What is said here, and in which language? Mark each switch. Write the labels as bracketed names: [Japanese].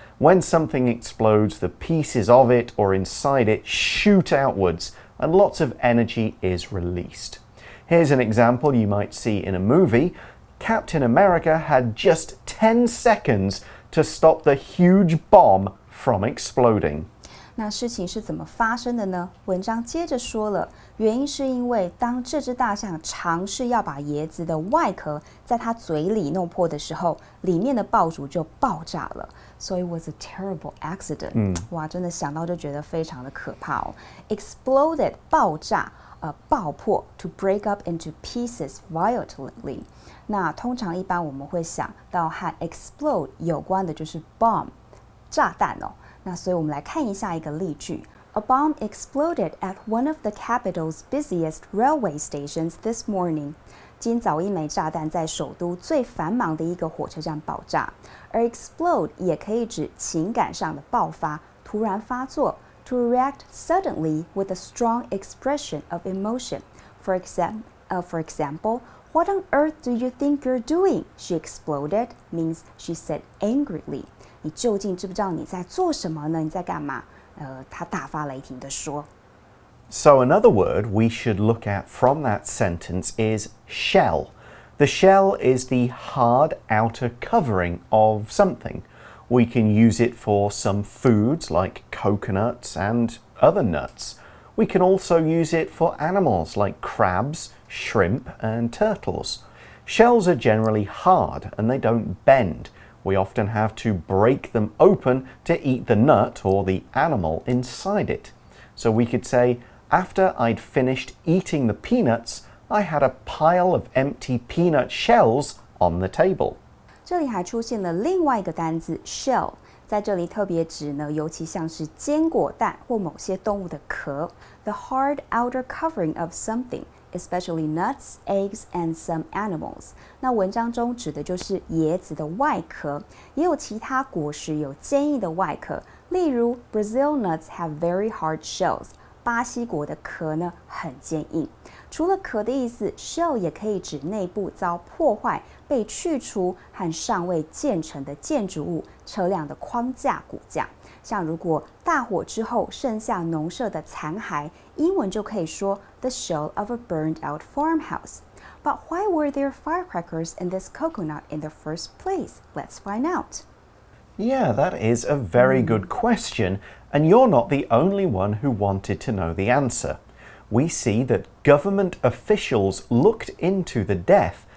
[English] When something explodes, the pieces of it or inside it shoot outwards and lots of energy is released. Here's an example you might see in a movie. Captain America had just 10 seconds to stop the huge bomb from exploding. [Chinese] 那事情是怎么发生的呢？文章接着说了，原因是因为当这只大象尝试要把椰子的外壳在它嘴里弄破的时候，里面的爆竹就爆炸了。 [English] So it was a terrible accident. [Chinese] 哇，真的想到就觉得非常的可怕哦。 [English] Exploded 爆炸，爆破 to break up into pieces violently. [Chinese] 那通常一般我们会想到和 explode 有关的就是 bomb 炸弹哦。那所以我们来看一下一个例句。 [English] A bomb exploded at one of the capital's busiest railway stations this morning. [Chinese] 今早一枚炸弹在首都最繁忙的一个火车站爆炸。而 explode 也可以指情感上的爆发，突然发作。 [English] To react suddenly with a strong expression of emotion. For example, what on earth do you think you're doing? She exploded means she said angrily. [Chinese] 你究竟知不知道你在做什么呢？你在干嘛？他大发雷霆地说。 [English] So another word we should look at from that sentence is shell. The shell is the hard outer covering of something. We can use it for some foods like coconuts and other nuts. We can also use it for animals like crabs, shrimp, and turtles. Shells are generally hard and they don't bend. We often have to break them open to eat the nut or the animal inside it. So we could say, after I'd finished eating the peanuts, I had a pile of empty peanut shells on the table. [Chinese] 这里还出现了另外一个单字 shell， 在这里特别指呢，尤其像是坚果蛋或某些动物的壳 ， the hard outer covering of something。 Especially nuts, eggs, and some animals. 那文章中指的就是椰子的外壳，也有其他果实有坚硬的外壳，例如 Brazil nuts have very hard shells. 巴西果的壳呢很坚硬。除了壳的意思 ，shell 也可以指内部遭破坏、被去除和尚未建成的建筑物、车辆的框架、骨架。像如果大火之后剩下农舍的残骸，英文就可以说 the shell of a burned out farmhouse. [English] But why were there firecrackers in this coconut in the first place? Let's find out. Yeah, that is a very good question, and you're not the only one who wanted to know the answer. We see that government officials looked into the death